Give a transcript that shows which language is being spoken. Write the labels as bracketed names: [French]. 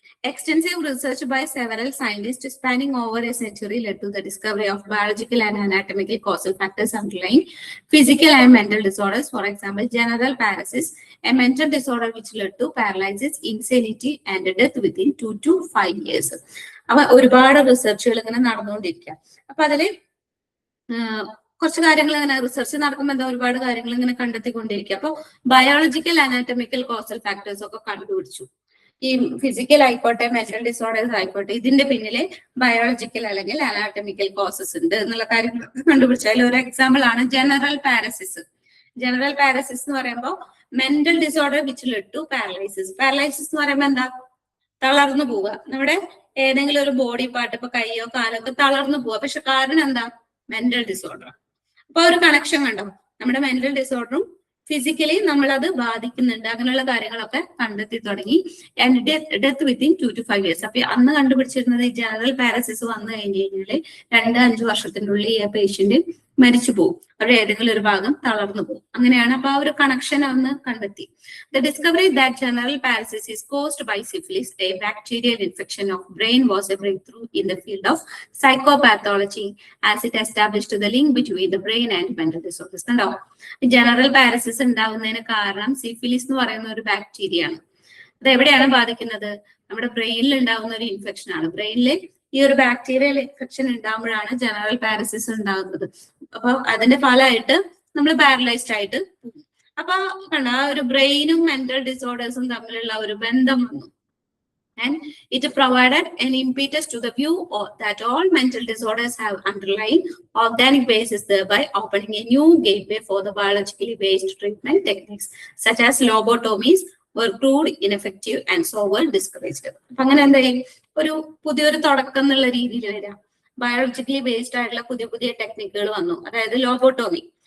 [English] Extensive research by several scientists spanning over a century led to the discovery of biological and anatomical causal factors underlying physical and mental disorders. For example, general paralysis, a mental disorder which led to paralysis, insanity, and death within 2 to 5 years. [Malayalam] അപ്പൊ ഒരുപാട് റിസർച്ചുകൾ ഇങ്ങനെ നടന്നുകൊണ്ടിരിക്കുക. അപ്പൊ അതില് കുറച്ച് കാര്യങ്ങൾ ഇങ്ങനെ research നടക്കുമ്പോൾ എന്താ ഒരുപാട് കാര്യങ്ങൾ ഇങ്ങനെ കണ്ടെത്തിക്കൊണ്ടിരിക്കുക. അപ്പൊ ബയോളജിക്കൽ അനാറ്റമിക്കൽ കോസൽ ഫാക്ടേഴ്സ് ഒക്കെ കണ്ടുപിടിച്ചു. ഈ ഫിസിക്കൽ ആയിക്കോട്ടെ, മെന്റൽ ഡിസോർഡേഴ്സ് ആയിക്കോട്ടെ, ഇതിന്റെ പിന്നിലെ ബയോളജിക്കൽ അല്ലെങ്കിൽ അനാറ്റമിക്കൽ കോസസ് ഉണ്ട് എന്നുള്ള കാര്യങ്ങളൊക്കെ കണ്ടുപിടിച്ചു. അതിൽ ഒരു എക്സാമ്പിൾ ആണ് ജനറൽ പാരസിസ്. ജനറൽ പാരസിസ് എന്ന് പറയുമ്പോൾ [English] Mental disorder which lead to paralysis. [Malayalam] Paralysis എന്ന് പറയുമ്പോൾ എന്താ? തളർന്നു പോവുക. നമ്മുടെ ഏതെങ്കിലും ഒരു ബോഡി പാർട്ട്, ഇപ്പൊ കൈയോ കാലോ ഒക്കെ തളർന്നു പോവുക. പക്ഷെ കാരണം എന്താ? Mental disorder. അപ്പൊ ഒരു കണക്ഷൻ കണ്ടോ? നമ്മുടെ മെന്റൽ ഡിസോർഡറും ഫിസിക്കലി നമ്മളത് ബാധിക്കുന്നുണ്ട്. അങ്ങനെയുള്ള കാര്യങ്ങളൊക്കെ കണ്ടെത്തി തുടങ്ങി. [English] And death within 2 to 5 years. [Malayalam] അപ്പൊ അന്ന് കണ്ടുപിടിച്ചിരുന്നത് ഈ ജനറൽ പാരസിസ് വന്നു കഴിഞ്ഞു കഴിഞ്ഞാല് 2-5 വർഷത്തിനുള്ളിൽ ഈ പേഷ്യന്റ് മരിച്ചു പോകും. അവരുടെ ഏതെങ്കിലും ഒരു ഭാഗം തളർന്നു പോകും. അങ്ങനെയാണ്. അപ്പൊ ആ ഒരു കണക്ഷൻ അന്ന് കണ്ടെത്തി. [English] The discovery that general paralysis is caused by syphilis, a bacterial infection of brain, was a breakthrough in the field of psychopathology as it established the link between the brain and mental disorders. [Malayalam] കണ്ടോ? General paresis ഉണ്ടാവുന്നതിന് കാരണം syphilis എന്ന് പറയുന്ന ഒരു bacteria ആണ്. അത് എവിടെയാണ് ബാധിക്കുന്നത്? നമ്മുടെ ബ്രെയിനിൽ ഉണ്ടാവുന്ന ഒരു ഇൻഫെക്ഷൻ ആണ്. ബ്രെയിനിൽ ഈ ഒരു ബാക്ടീരിയൽ ഇൻഫെക്ഷൻ ഉണ്ടാകുമ്പോഴാണ് ജനറൽ പാരസിസ് ഉണ്ടാകുന്നത്. അപ്പൊ അതിന്റെ ഫലമായിട്ട് നമ്മൾ പാരലൈസ്ഡ് ആയിട്ട് പോകും. അപ്പൊ കണ്ട, ആ ഒരു ബ്രെയിനും മെന്റൽ ഡിസോർഡേഴ്സും തമ്മിലുള്ള ഒരു ബന്ധം വന്നു. [English] And it provided an impetus to the view that all mental disorders have underlying organic basis, thereby opening a new gateway for the biologically based treatment techniques such as lobotomies were proved ineffective and so were discouraged. [Malayalam] അപ്പൊ അങ്ങനെ എന്തായാലും ഒരു പുതിയൊരു തുടക്കം എന്നുള്ള രീതിയിൽ വരാം. Biologically based ആയിട്ടുള്ള പുതിയ പുതിയ ടെക്നിക്കുകൾ വന്നു. അതായത് ലോബോട്ടോമി.